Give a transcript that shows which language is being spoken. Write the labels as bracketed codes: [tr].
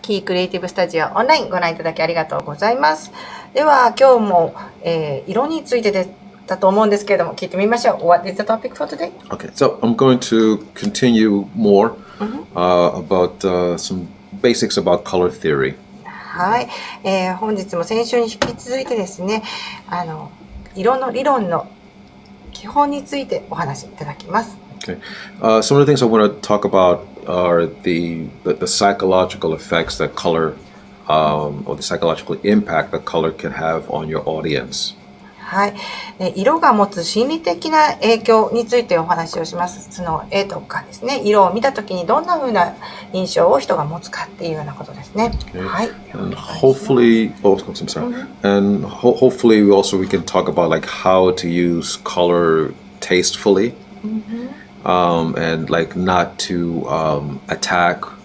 [ja] キークリエイティブスタジオオンラインご覧いただきありがとうございます。では今日も、色についてだと思うんですけれども聞いてみましょう。 [en] What is the topic for today? Okay, so I'm going to continue more about some basics about color theory. [ja] はい、本日も先週に引き続いてですね、色の理論の基本についてお話しいただきます。 [en] Okay. Some of the things I want to talk about are the psychological effects that color or the psychological impact that color can have on your audience. [ja] はい、色が持つ心理的な影響についてお話をします。その絵とかですね、色を見たときにどんな風な印象を人が持つかっていうようなことですね。 [en] Okay. [ja] はい。 [en] And hopefully, I'm sorry. And hopefully, we can talk about like how to use color tastefully. And like not to attack.